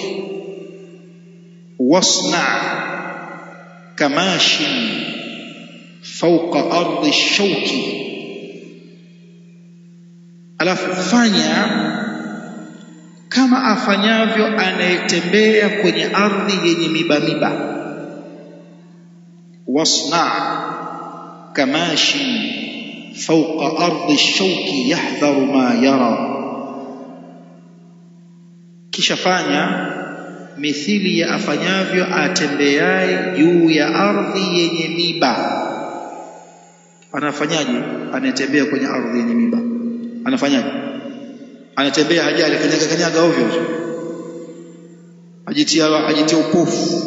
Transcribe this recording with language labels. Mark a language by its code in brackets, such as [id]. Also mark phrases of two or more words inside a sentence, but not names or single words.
[ar] واصنع كماش فوق أرض الشوك, [sw] alafu fanya kama afanyavyo anayetembea kwenye ardhi yenye miba. [ar] واصنع كماش فوق أرض الشوك يحذر ما يرى, [sw] kisha fanya mithili ya afanyavyo atembeaye juu ya ardhi yenye miba. Anafanyaje anatembea kwenye ardhi yenye miba? Anafanyaje? Anatembea hajali, kanyaga ovyo, ajitia upofu.